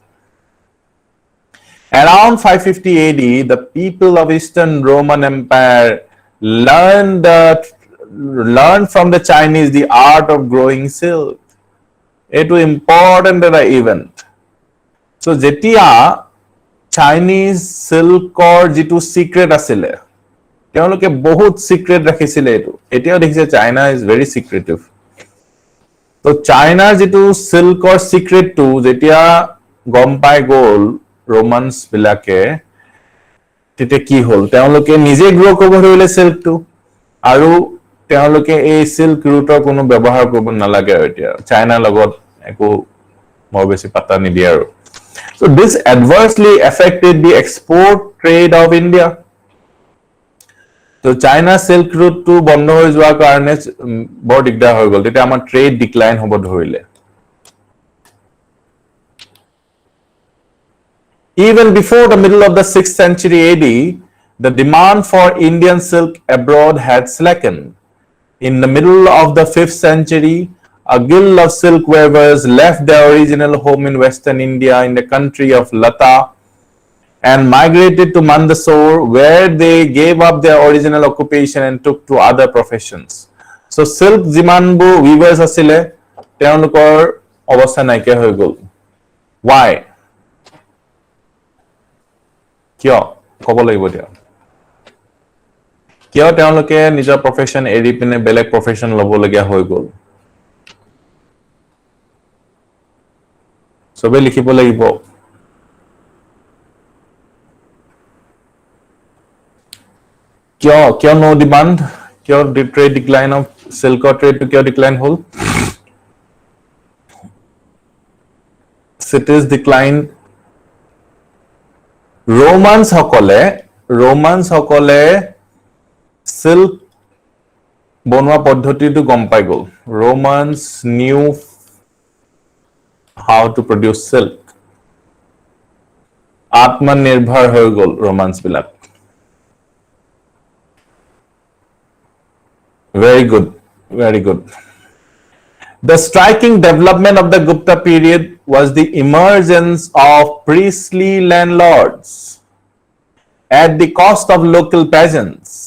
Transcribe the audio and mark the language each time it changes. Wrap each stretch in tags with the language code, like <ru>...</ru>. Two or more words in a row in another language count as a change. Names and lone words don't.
<en>Around 550 AD, the people of Eastern Roman Empire learned from the Chinese the art of growing silk. It was important event.</en> <as>So, jetia</as> <en>Chinese silk</en> <as>ৰ যিটো secret আছিল. তেওঁলোকে বহুত secret ৰাখিছিল এইটো। এতিয়াও দেখিছে</as> <en>China is very secretive.</en> <as>So, China যিটো silk ৰ secret টো যেতিয়া গম পাই গ'ল Romans বিলাকে তেতে কি হল তেওঁলোকে নিজে গ্রো কৰিব ধৰিলে সিল্ক টু আৰু তেওঁলোকে এই সিল্ক ৰুটৰ কোনো ব্যৱহাৰ কৰিব নালাগে এতিয়া চাইনা লগত একো বৰ বেছি পাতা নিদিয়ে আৰু</as> <en>so this adversely affected the export trade of India</en> <as>so China silk route to বন্ধ হৈ যোৱাৰ কাৰণে বৰ দিগদাৰ হৈ গল তেতে আমাৰ ট্ৰেড ডিক্লাইন হ'ব ধৰিলে</as> <en>Even before the middle of the 6th century AD, the demand for Indian silk abroad had slackened.</en> <as>In the middle of the 5th century, a guild of silk weavers left their original home in western India in the country of Lata and migrated to Mandsaur, where they gave up their original occupation and took to other professions. So silk যিমানবোৰ weavers আছিল তেওঁলোকৰ অৱস্থা নাইকিয়া হৈ গ'ল. Why? কিয় ক'ব লাগিব দিয়া. কিয় তেওঁলোকে নিজৰ প্ৰফেশন এৰি পিনে বেলেগ প্ৰফেশন ল'বলগীয়া হৈ গ'ল. সবে লিখিব লাগিব.</as> <en>কিয় no demand?</en> <as>কিয়</as> <en>trade decline of silk trade</en> <as>to কিয় decline হ'ল?</as> <en>Cities decline.</en> <as>Romans সকলে silk বনোৱা পদ্ধতিটো গম পাই গ'ল.</as> <en>Romans knew how to produce silk.</en> <as>আত্মনিৰ্ভৰ হৈ গ'ল Romans বিলাক.</as> <en>Very good, very good. The striking development of the Gupta period was the emergence of priestly landlords at the cost of local peasants.</en>